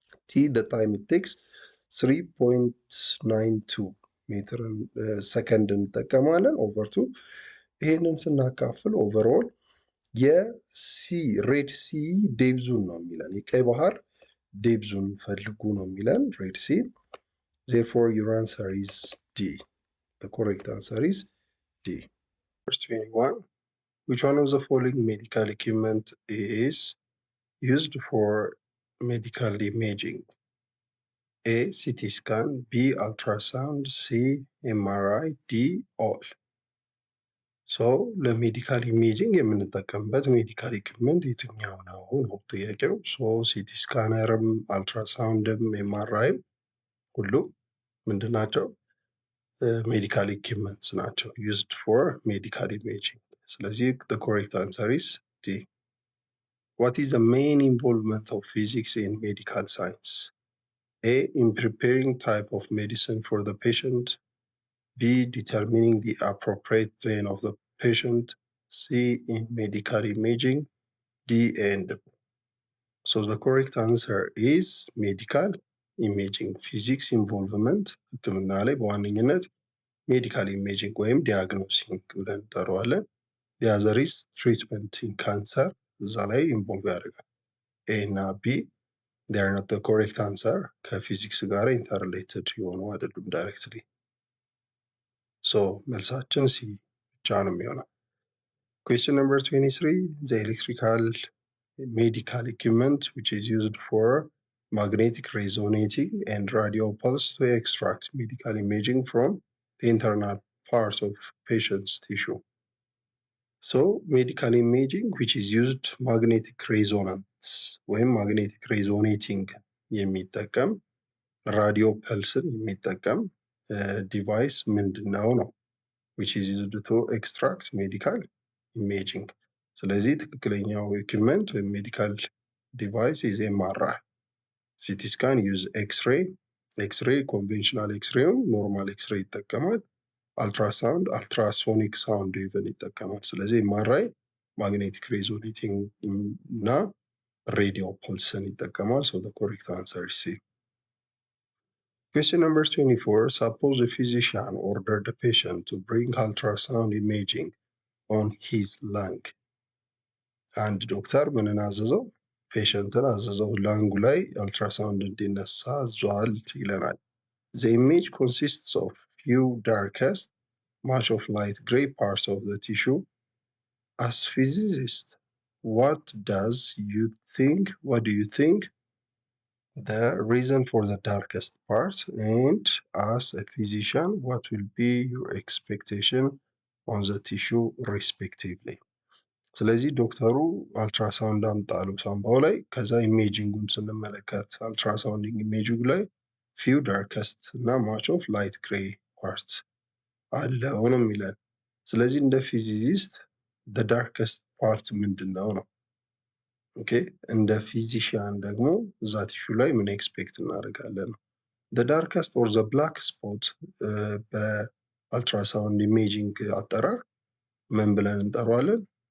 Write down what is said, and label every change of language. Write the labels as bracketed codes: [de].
[en] ቲ ደ ታይም ኢት ቴክስ 3.92 ሜትር ሰከንድ [am] እንጠቀማለን [en] ኦቨር ቱ። [am] ይሄንን ስናካፍል [en] ኦቨርኦል የሲ ሬድ ሲ ዴብዙን ነው የሚለን፣ [am] የቀይ ባህር ዴብዙን ፈልጉ ነው የሚለን [en] ሬድ ሲ። ዜርፎር ዩር አንሰር ኢዝ ዲ። The correct answer is D. Verse 21. Which one of the following medical equipment is used for medical imaging? A. CT scan, B. ultrasound, C. MRI, D. all. [am] ለሜዲካል ኢሜጂንግ የምንጠቀምበት ሜዲካል ኢኩፕመንት የትኛው ነው ነው ጥያቄው። ሲቲ ስካነርም አልትራሳውንድም ኤምአርአይም ሁሉ ምንድን ናቸው? [en] ሜዲካል ኢኩፕመንትስ [am] ናቸው [en] ዩዝድ ፎር ሜዲካል ኢሜጂንግ። [am] ስለዚህ [en] the correct answer is D. What is the main involvement of physics in medical science? A. In preparing type of medicine for the patient. B. Determining the appropriate pain of the patient. C. In medical imaging. D. And. So the correct answer is medical ኢሜጂንግ። ፊዚክስ ኢንቮልቭመንት [am] ህክምና ላይ በዋነኝነት [en] ሜዲካል ኢሜጂንግ ወይም ዲያግኖሲንግ [am] ብለን እንጠራዋለን። [en] ዲያዘሪስ ትሪትመንት ኢን ካንሰር [am] እዛ ላይ [en] ኢንቮልቭ ያደርጋል። ኤ እና ቢ ዴር ኖት ዘ ኮሬክት አንሰር፣ [am] ከፊዚክስ ጋር [en] ኢንተርሌትድ [am] የሆኑ አይደሉም [en] ዳይሬክትሊ። ሶ [am] መልሳችን ሲ ብቻ ነው የሚሆነው። [en] ኩዌስችን ነምበር 23 ዘ ኤሌክትሪካል ሜዲካል ኢኩፕመንት which is used for magnetic resonating and radio pulse to extract medical imaging from the internal parts of patient's tissue. So medical imaging which is used magnetic resonance [am] ወይም [en] magnetic resonating [am] የሚጠቀም ራዲዮ ፐልስን የሚጠቀም ዲቫይስ ምንድነው ነው [en] which is used to extract medical imaging። [am] ስለዚህ ትክክለኛው ኢኩፕመንት ወይም [en] ሜዲካል device is MRI. CT scan use X-ray. X-ray conventional X-ray normal X-ray [am] ይጠቀማል። [en] አልትራሳውንድ አልትራሶኒክ ሳውንድ ኢቨን ይጠቀማል። [am] ስለዚህ [en] MRI ማግኔቲክ ሬዞኔቲንግ [am] እና [en] ሬዲዮ ፐልስን ይጠቀማል። So the correct answer is C. Question number 24. Suppose a physician ordered a patient to bring ultrasound imaging on his lung. [am] አንድ ዶክተር ምንን አዘዘው? ፔሸንትን አዘዘው ላንጉ ላይ አልትራሳውንድ እንዲነሳ አዟል ይለናል። [en] The image consists of few darkest, much of light gray parts of the tissue. As physicist, what do you think the reason for the darkest part? And as a physician, what will be your expectation on the tissue respectively? [am] ስለዚህ ዶክተሩ አልትራሳውንድ አምጣ አለው ሳምባው ላይ። ከዛ ኢሜጂንጉን ስንመለከት አልትራሳውንዲንግ ኢሜጂንግ ላይ [en] ፊው ዳርከስት እና ማች ኦፍ ላይት ግሬ ፓርት [am] አለው ነው የሚለን። ስለዚህ እንደ ፊዚሲስት ዳርከስት ፓርት ምንድን ነው ነው። ኦኬ እንደ ፊዚሽያን ደግሞ እዛ ቲሹ ላይ ምን ኤክስፔክት እናደርጋለን ነው። [en] ዳርከስት ኦር ዘ ብላክ ስፖት [am] በአልትራሳውንድ ኢሜጂንግ አጠራር ምን ብለን እንጠራዋለን?